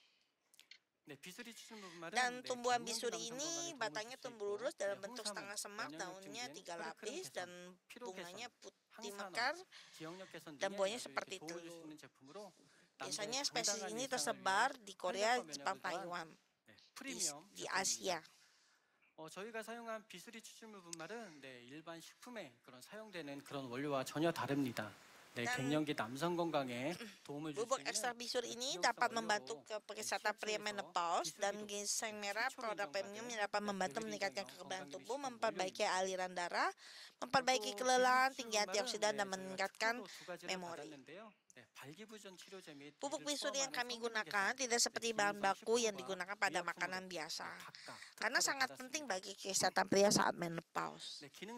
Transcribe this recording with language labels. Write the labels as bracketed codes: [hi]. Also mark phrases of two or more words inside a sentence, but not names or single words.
[id] Dan tumbuhan bisuri ini batangnya tumbuh lurus dalam bentuk setengah semak, daunnya 3 lapis dan bunganya putih mekar dan buahnya seperti telur. Biasanya spesies ini tersebar di Korea, Jepang, Taiwan, di Asia. [ko] 저희가 사용한 비수리 추출물분말은 일반 식품에 사용되는 그런 원료와 전혀 다릅니다. 갱년기 남성 건강에 도움을 줄 수 [id] bubuk [ko] 있는 [id] ekstrak bisur ini dapat membantu kesehatan pria menopause, dan ginseng merah produk premium yang dapat membantu meningkatkan kekebalan tubuh, memperbaiki aliran darah, memperbaiki kelelahan, tinggi antioksidan, dan meningkatkan memori. Pupuk bisur yang kami gunakan tidak seperti bahan baku yang digunakan pada makanan biasa, karena sangat penting bagi kesehatan pria saat menopause.